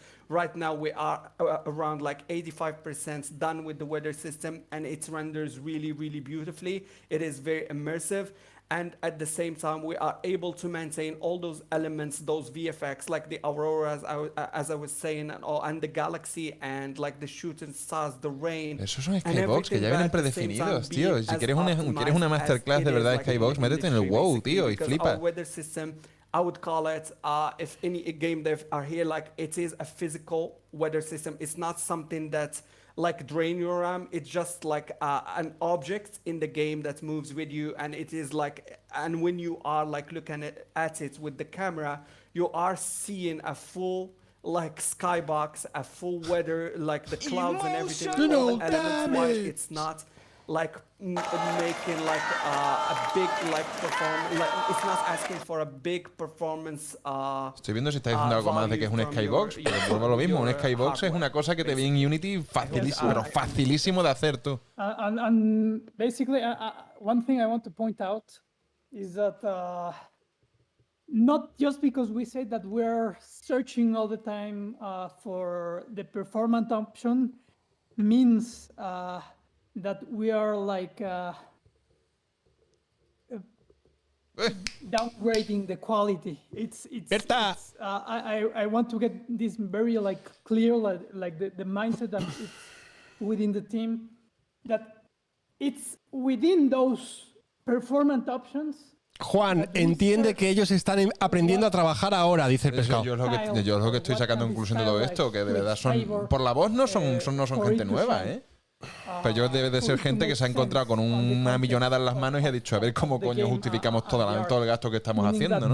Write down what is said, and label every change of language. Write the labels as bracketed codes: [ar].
[en] Right now we are around like 85% done with the weather system, and it renders really, really beautifully. It is very immersive. And at the same time, we are able to maintain all those elements, those VFX, like the auroras, as I was saying, and the galaxy, and like the shooting stars, the rain. [es] Esos son skybox que ya vienen predefinidos, tío. Si quieres una masterclass de verdad de skybox, métete en el WoW, tío, y flipa. [en] I would call it, if any game dev are here, like it is a physical weather system. It's not something that like drain your RAM. It's just like an object in the game that moves with you, and it is like, and when you are like looking at it with the camera, you are seeing a full like skybox, a full weather, like the clouds and everything. All the elements, it's not making like a big like performance. Like it's not asking for a big performance. [es] Estoy viendo si está diciendo algo más de que es un Skybox, pero vuelvo a lo mismo. Un Skybox es una cosa que te viene en Unity facilísimo, pero facilísimo de hacer tú. [en] And basically, one thing I want to point out is that not just because we say that we're searching all the time for the performance option means that we are like downgrading the quality. I want to get this very like clear, like the mindset that it's within the team, that it's within those performance options. [es] Juan, entiende que ellos están aprendiendo a trabajar ahora, dice el pescado. Yo es lo que estoy sacando en conclusión de todo esto, que de verdad son, por la voz no son gente nueva, ¿eh? Pero yo debe de ser gente que se ha encontrado con una millonada en las manos y ha dicho, a ver cómo coño justificamos todo el gasto que estamos haciendo, ¿no?